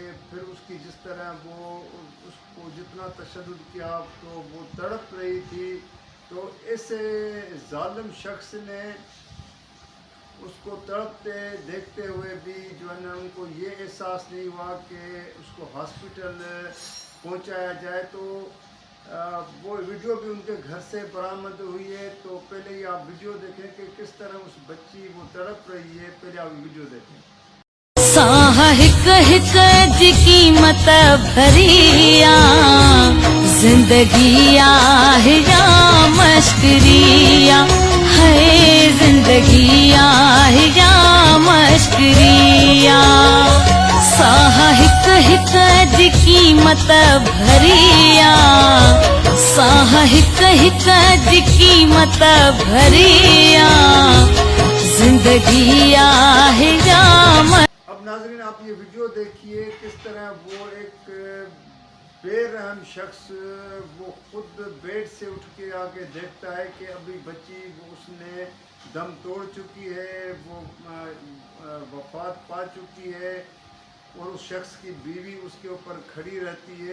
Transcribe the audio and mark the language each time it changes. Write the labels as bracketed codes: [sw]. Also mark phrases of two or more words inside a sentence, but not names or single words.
[ur] پھر اس کی جس طرح وہ اس کو جتنا تشدد کیا تو وہ تڑپ رہی تھی، تو ایسے ظالم شخص نے اس کو تڑپتے دیکھتے ہوئے بھی جو ہے نا ان کو یہ احساس نہیں ہوا کہ اس کو ہاسپٹل پہنچایا جائے. تو وہ ویڈیو بھی ان کے گھر سے برآمد ہوئی ہے. تو پہلے یہ آپ ویڈیو دیکھیں کہ کس طرح اس بچی وہ تڑپ رہی ہے. پہلے آپ ویڈیو دیکھیں. [sd] साह हिक हिक जी कीमत भरिया जिंदगी आहे या मश्करिया है, जिंदगी आहे या मश्करिया। साह हिक हिक जी कीमत भरिया, साह हिक हिक जी कीमत भरिया जिंदगी आहे या। [ur] اب ناظرین، آپ یہ ویڈیو دیکھیے کس طرح وہ ایک بے رحم شخص وہ خود بیڈ سے اٹھ کے آ کے دیکھتا ہے کہ ابھی بچی اس نے دم توڑ چکی ہے، وہ وفات پا چکی ہے، اور اس شخص کی بیوی اس کے اوپر کھڑی رہتی ہے.